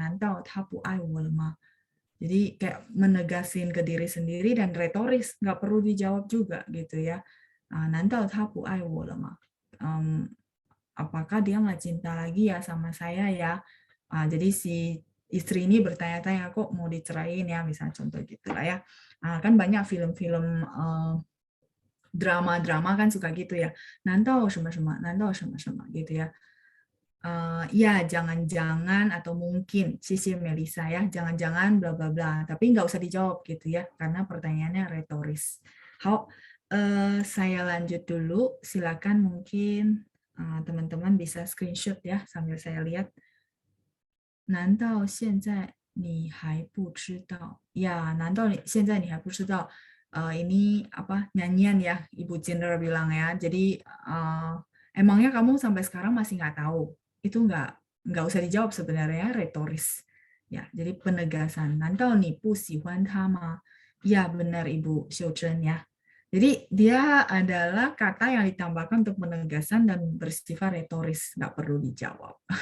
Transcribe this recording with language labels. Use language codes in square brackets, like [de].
[zh] 难道他不爱我了吗? [id] Jadi kayak menegasin ke diri sendiri dan retoris, nggak perlu dijawab juga gitu ya. [zh] 难道他不爱我了吗? [id] Apakah dia nggak cinta lagi ya sama saya ya? Jadi si istri ini bertanya-tanya kok mau diceraiin ya, misalnya contoh gitulah ya. Kan banyak film-film drama-drama kan suka gitu ya. [zh] 难道什么什么,难道什么什么 [id] gitu ya. Ya jangan-jangan atau mungkin sisi Melisa ya, jangan-jangan bla bla bla, tapi nggak usah dijawab gitu ya, karena pertanyaannya retoris. Saya lanjut dulu, silakan mungkin teman-teman bisa screenshot ya sambil saya lihat. [zh] 难道现在你还不知道? Ya, 难道现在你还不知道? [id] Ini apa nyanyian ya, Ibu Cindra bilang ya. Jadi emangnya kamu sampai sekarang masih nggak tahu? Itu nggak usah dijawab sebenarnya, retoris. Ya, jadi penegasan. [zh] 难道你不喜欢他吗? [id] Ya, benar Ibu Xiuzhen ya. Jadi dia adalah kata yang ditambahkan untuk penegasan dan bersifat retoris, nggak perlu dijawab.